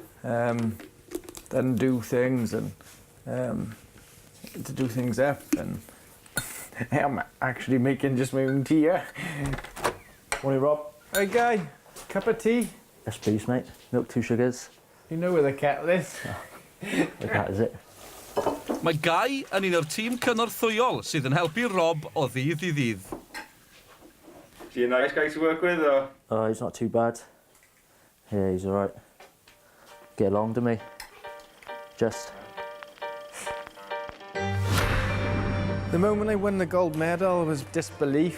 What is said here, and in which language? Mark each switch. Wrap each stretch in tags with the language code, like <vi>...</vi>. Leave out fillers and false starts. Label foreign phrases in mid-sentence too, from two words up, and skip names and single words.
<en>Then do things and to do things up, and I'm actually making just my own tea here. Morning, Rob. Hey, Guy. Cup of tea? Yes, please, mate. Milk, 2 sugars. You know where the kettle is. Like that, is it?</en> <cy>Mae Guy yn un o'r tîm cynorthwyol sydd yn helpu Rob o ddydd I ddydd.</cy> <en>Is he a nice guy to work with, or? Oh, he's not too bad. Yeah, he's all right. Get along to me. Just. The moment I won the gold medal was disbelief.</en>